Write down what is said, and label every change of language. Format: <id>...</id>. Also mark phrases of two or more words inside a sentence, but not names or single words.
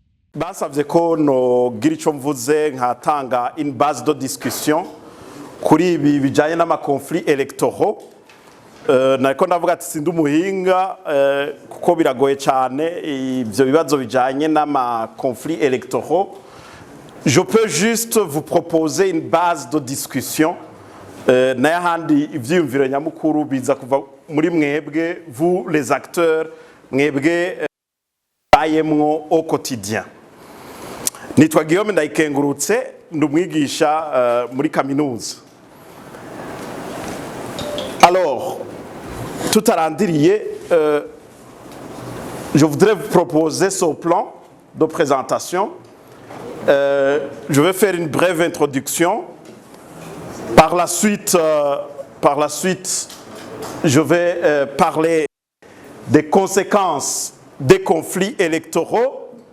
<rn>basavye ko nogira ico mvuze nkatanga</rn> <fr>une base de discussion</fr> <rn>kuri ibi bijanye n'amakonflit électoraux. Nariko ndavuga ati sindi umuhinga kuko biragoye cyane ivyo bibazo bijanye n'amakonflit électoraux.</rn> <fr>Je peux juste vous proposer une base de discussion</fr> <rn>n'ayahandi ivyiyumviro nyamukuru biza kuva muri mwebwe,</rn> <fr>vous les acteurs</fr> <rn>mwebwe bayemwo</rn> <fr>au quotidien.</fr> <rn>Nitwa Guillaume Ndayikengurutse, ndumwigisha muri kaminuza.</rn> <fr>Alors, tout arandiriye, je voudrais vous proposer ce plan de présentation. Je vais faire une brève introduction. Par la suite, je vais parler des conséquences des conflits électoraux.</fr>